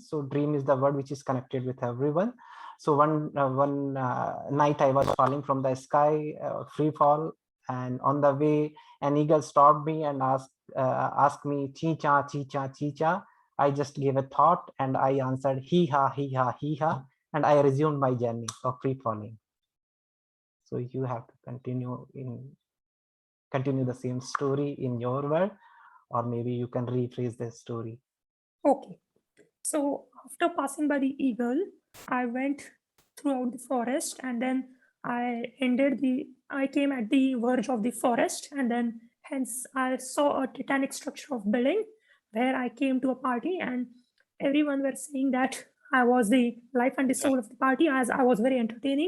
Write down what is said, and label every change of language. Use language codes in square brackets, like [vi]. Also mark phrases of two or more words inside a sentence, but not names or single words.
[en] So dream is the word which is connected with everyone. So one night I was falling from the sky, free fall, and on the way an eagle stopped me and asked me chicha chicha chicha. I just gave a thought and I answered hee ha hee ha hee ha, and I resumed my journey of free falling. So you have to continue the same story in your world, or maybe you can rephrase the story. Okay. So after passing by the eagle, I went throughout the forest, and then I came at the verge of the forest, and then hence I saw a titanic structure of building where I came to a party, and everyone were saying that I was the life and the soul of the party, as I was very entertaining.